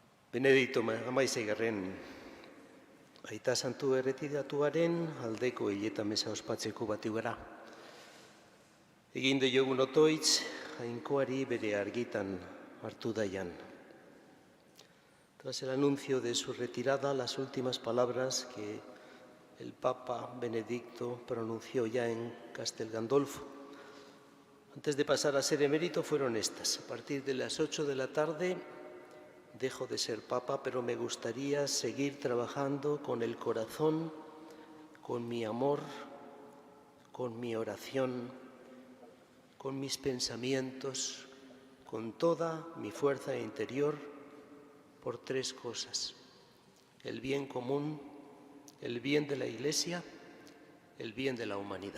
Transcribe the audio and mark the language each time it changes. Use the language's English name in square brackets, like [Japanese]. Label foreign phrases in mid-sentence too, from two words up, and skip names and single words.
[Basque] Benedikto Amaizaigarren Aita Santu erretiratuaren aldeko hileta mesa ospatzeko batu gara. Egin diogun otoitz, jainkoari bere argitan hartu daian. [Spanish] Tras el anuncio de su retirada, las últimas palabras que el Papa Benedicto pronunció ya en Castel Gandolfo, antes de pasar a ser emérito, fueron estas: a partir de las 8 de la tarde dejo de ser Papa, pero me gustaría seguir trabajando con el corazón, con mi amor, con mi oración, con mis pensamientos, con toda mi fuerza interior, por tres cosas: el bien común, el bien de la Iglesia, el bien de la humanidad.